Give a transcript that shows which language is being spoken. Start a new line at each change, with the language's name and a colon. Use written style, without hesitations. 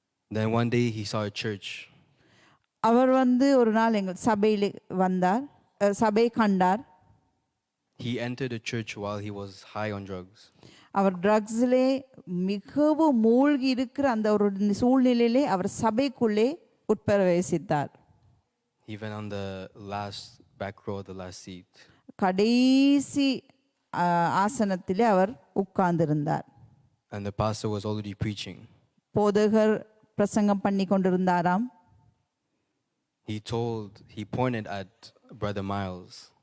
English: Then one day he saw a church.
Tamil: அவர் வந்து ஒரு நாள் எங்கள் சபையில் வந்தார், சபை கண்டார்.
English: He entered the church while he was high on drugs.
Tamil: அவர் ட்ரக்ஸிலே மிகவும் மூழ்கி இருக்கிற அந்த ஒரு சூழ்நிலையிலே அவர் சபைக்குள்ளே உட்பிரவேசித்தார்.
English: He went on the last back row, the last seat.
Tamil: கடைசி ஆசனத்திலே அவர் உட்கார்ந்திருந்தார்.
English: And the pastor was already preaching.
Tamil: போதகர் பிரசங்கம் பண்ணி கொண்டிருந்தாராம்.
English: He pointed at brother Miles.